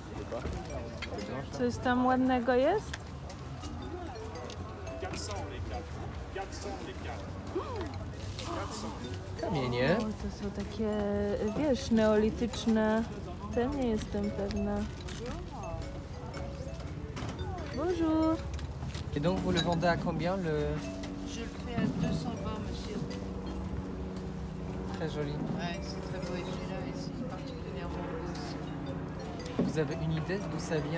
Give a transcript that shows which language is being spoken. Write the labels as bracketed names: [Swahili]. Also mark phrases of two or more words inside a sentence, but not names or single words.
[Polish] Coś tam ładnego jest? Kamienie. O, to są takie, wiesz, neolityczne. Te nie jestem pewna. [French] Bonjour. Et donc vous le vendez à combien le... Je le fais à 220, monsieur. Très joli. Ouais, c'est très beau et celui-là ici, particulièrement beau aussi. Vous avez une idée d'où ça vient?